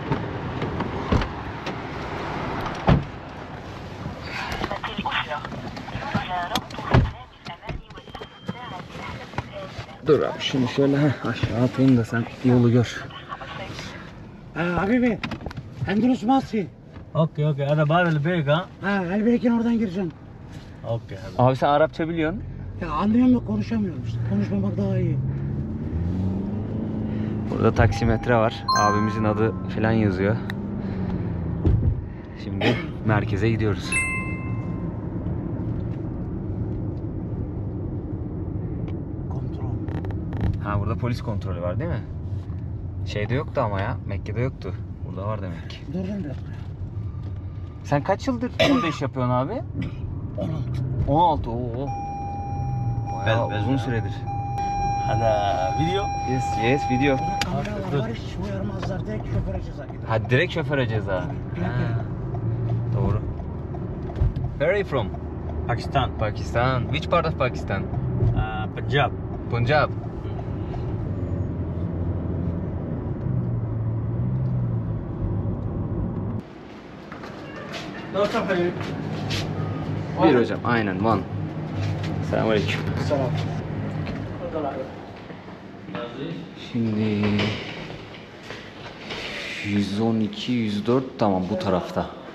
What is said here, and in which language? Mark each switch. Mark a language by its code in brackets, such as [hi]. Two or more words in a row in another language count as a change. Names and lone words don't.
[tr] Dur abi şunu şöyle aşağı atayım da sen yolu gör. Habibi, Endülüs Masi. [ar] اوكي اوكي هذا باب البيك ها. [tr] Ha, Elbeyken oradan gireceksin. [ar] اوكي هذا. [tr] Abi sen Arapça biliyorsun. Ya anlıyorum da konuşamıyorum işte. Konuşmamak daha iyi. Burada taksimetre var. Abimizin adı falan yazıyor. Şimdi merkeze gidiyoruz. Kontrol. Ha, burada polis kontrolü var değil mi? Şeyde yoktu ama ya. Mekke'de yoktu. Burada var demek ki. Dur bir dakika. Sen kaç yıldır burada iş yapıyorsun abi? 16. 16. Oo. Bayağı Ben- uzun süredir. [ar] هذا فيديو. [en] Yes, video. [tr] Burada kameralar var hiç uyarmazlar. Direkt şoföre ceza gider. Ha, direkt şoföre ceza. Ha, doğru. [en] Where are you from? पाकिस्तान. Pakistan. Which part of Pakistan? पंजाब. Punjab. [tr] Bir hocam, aynen one. Selamünaleyküm. Selam. Şimdi 112, 104 tamam bu tarafta.